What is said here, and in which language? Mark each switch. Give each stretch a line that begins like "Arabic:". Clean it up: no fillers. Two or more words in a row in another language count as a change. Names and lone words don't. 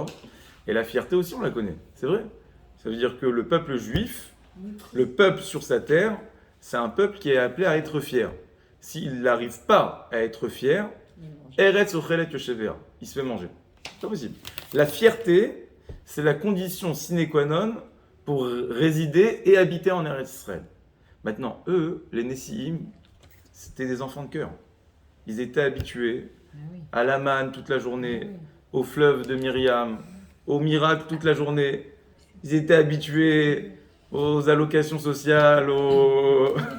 French: Et la fierté aussi, on la connaît, c'est vrai. Ça veut dire que le peuple juif, le peuple sur sa terre, c'est un peuple qui est appelé à être fier. S'il n'arrive pas à être fier,
Hebrew: ארץ אוכלת יושביה,
French: il se fait manger. C'est pas possible. La fierté, c'est la condition
Latin: sine qua non
French: pour résider et habiter en Eretz Israël. Maintenant, eux, les Nessiim, c'était des enfants de cœur. Ils étaient habitués à la manne toute la journée, au fleuve de Myriam, au miracle toute la journée. Ils étaient habitués aux allocations sociales, aux...